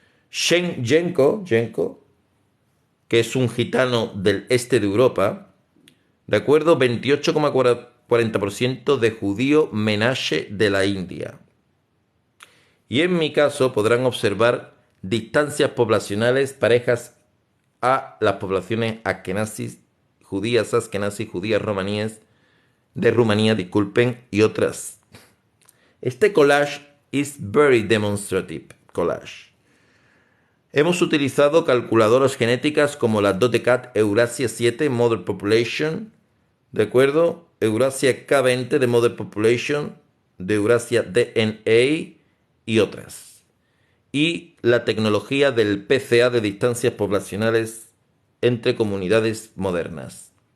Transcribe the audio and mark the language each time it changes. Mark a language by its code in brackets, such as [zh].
[es] Jenko, que es un gitano del este de Europa, de acuerdo, 28,40% de judío Menashe de la India. Y en mi caso podrán observar distancias poblacionales parejas a las poblaciones askenazis, judías romaníes, de Rumanía, disculpen, y otras. [en] Este collage is very demonstrative collage. [es] Hemos utilizado calculadoras genéticas como la DOTECAT Eurasia 7 Mother Population, ¿de acuerdo? Eurasia K20 de Mother Population, de Eurasia DNA y otras. Y la tecnología del PCA de distancias poblacionales entre comunidades modernas.